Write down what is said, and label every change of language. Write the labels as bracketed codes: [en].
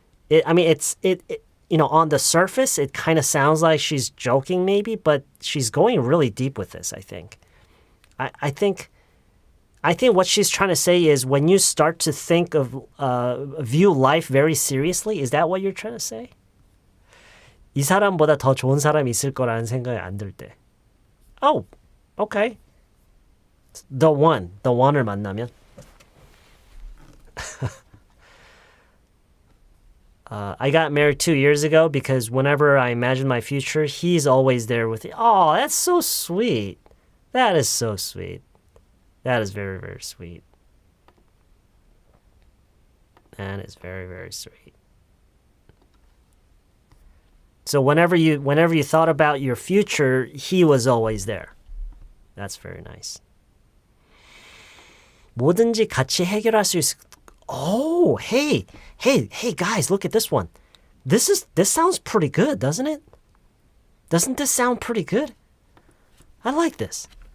[en] On the surface, it kind of sounds like she's joking maybe, but she's going really deep with this, I think. I think what she's trying to say is when you start to think of, view life very seriously, is that what you're trying to say? [ko] 이 사람보다 더 좋은 사람이 있을 거라는 생각이 안 들 때. [en] Oh, okay. The one을 [ko] 만나면. [en] I got married 2 years ago because whenever I imagine my future, he's always there with me. Oh, that's so sweet. That is so sweet. That is very, very sweet. That is very, very sweet. So whenever you thought about your future, he was always there. That's very nice. [ko] 뭐든지 같이 해결할 수 있을. [en] Oh, hey, guys, look at this one. This sounds pretty good, doesn't it? Doesn't this sound pretty good? I like this.